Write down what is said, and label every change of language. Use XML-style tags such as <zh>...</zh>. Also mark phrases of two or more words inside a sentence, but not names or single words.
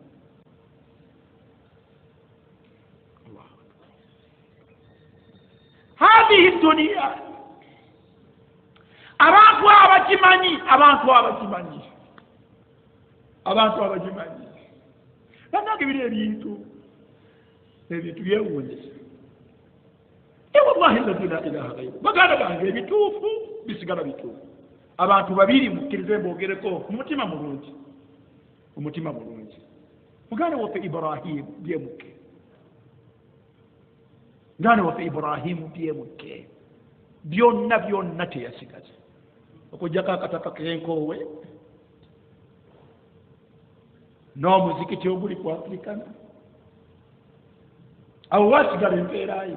<ar>هذه الدنيا,</ar> <lg>abantu abagimanyi bannange biri ebintu byewuunyisa.</lg> <ar>والله الذي لا إله غيره,</ar> <lg>baganda bange ebituufu bisigala bituufu. abantu babiri mukkirize mbogereko umutima mulungi, muganda waffe Ibrahim byemuke, muganda waffe Ibrahim byemuke, byonna teyasigaza okujjako akataka k'enkoowe n'omuzikiti oguli ku Afrikana, awo wasigala empeerayo.</lg>